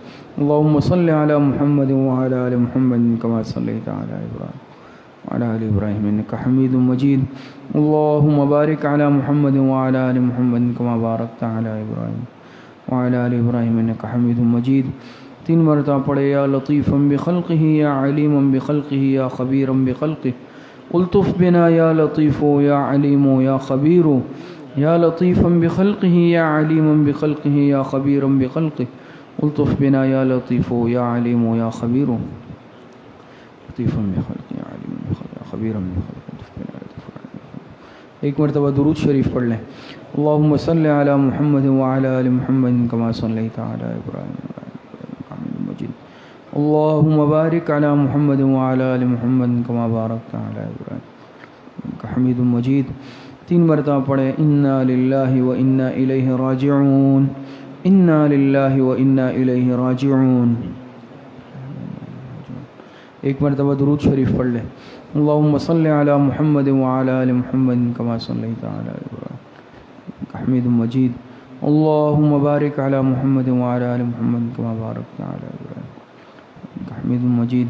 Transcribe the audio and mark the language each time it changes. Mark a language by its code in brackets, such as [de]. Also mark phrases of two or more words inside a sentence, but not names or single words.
[ar] اللہم صلی علی محمد وعلی آل محمد کما صلیت علی ابراہیم وعلی آل ابراہیم انک حمید مجید. اللہم بارک علی محمد وعلی آل محمد کما بارکت علی ابراہیم وعلی آل ابراہیم انک حمید مجید. [ur] تین مرتبہ پڑھے [ar] یا لطیفا بخلقہ یا علیما بخلقہ یا خبیرا بخلقہ الطف بنا یا لطیف یا علیم یا خبیر یا لطیفا بخلقہ یا علیما بخلقہ یا خبیرا بخلقہ الطف بنا یا لطیف یا علیم یا خبیر لطیفا بخلقہ یا علیم بخلقہ یا خبیرا بخلقہ الطف بنا یا لطیف یا علیم بخلقہ۔ [ur] ایک مرتبہ درود شریف پڑھ لیں۔ [ar] اللہم صلی علی محمد وعلی آل محمد کما صلیت علی ابراہیم حمید مجید۔ اللہم بارک علی محمد وعلی آل محمد کما بارکت علی ابراہیم حمید مجید۔ [ur] تین مرتبہ پڑھے [ar] انا للہ و انا الیہ راجعون، انا للہ و انا الیہ راجعون۔ [ur] ایک مرتبہ درود شریف پڑھ لیں۔ [ar] اللہم صلی علی محمد وعلی آل محمد کما صلیت علی ابراہیم حمید مجید۔ اللہم بارک علی محمد وعلی آل محمد کما بارکت علی ابراہیم حمید مجید۔